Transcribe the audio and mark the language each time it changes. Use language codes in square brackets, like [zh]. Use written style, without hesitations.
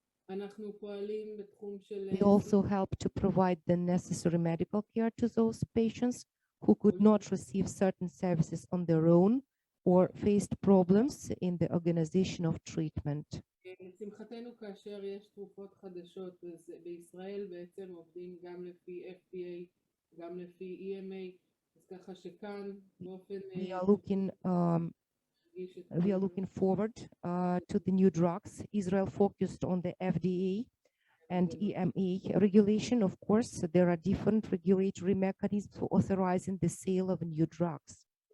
[en] We also help to provide the necessary medical care to those patients who could not receive certain services on their own or faced problems in the organization of treatment. [he] לשמחתנו כאשר יש תרופות חדשות, אז בישראל בעצם עובדים גם לפי FDA, גם לפי EMA, אז ככה שכאן באופן... [en] We are looking forward to the new drugs. Israel focused on the FDA and EMA regulation. Of course, there are different regulatory mechanisms for authorizing the sale of new drugs.